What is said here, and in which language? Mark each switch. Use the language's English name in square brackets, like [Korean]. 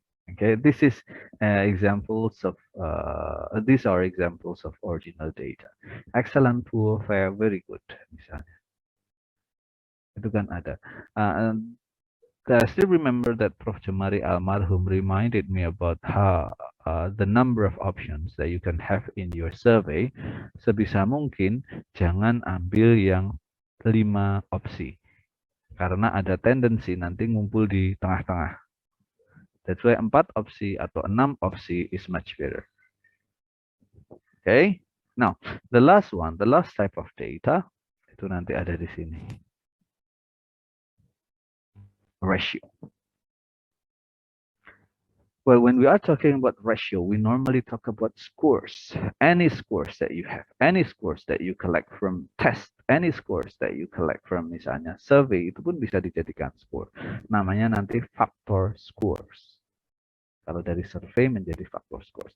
[English] Okay, this is examples of these are examples of ordinal data. [Indonesian] Excellent, poor, fair, very good misalnya. Itu kan ada. [English] I still remember that Prof. Jamari Almarhum reminded me about how the number of options that you can have in your survey. [Indonesian] Sebisa mungkin jangan ambil yang 5 opsi. Karena ada tendensi nanti ngumpul di tengah-tengah. [English] That's why 4 opsi [Indonesian] atau [English] 6 opsi is much better. Okay. Now, the last type of data [Indonesian] itu nanti ada di sini. [English] Ratio. Well, when we are talking about ratio, we normally talk about scores. Any scores that you have, any scores that you collect from test, any scores that you collect from [Indonesian] misalnya [English] survey, [Indonesian] itu pun bisa dijadikan [English] score. [Indonesian] Namanya nanti factor scores. Kalau dari survei menjadi factor scores.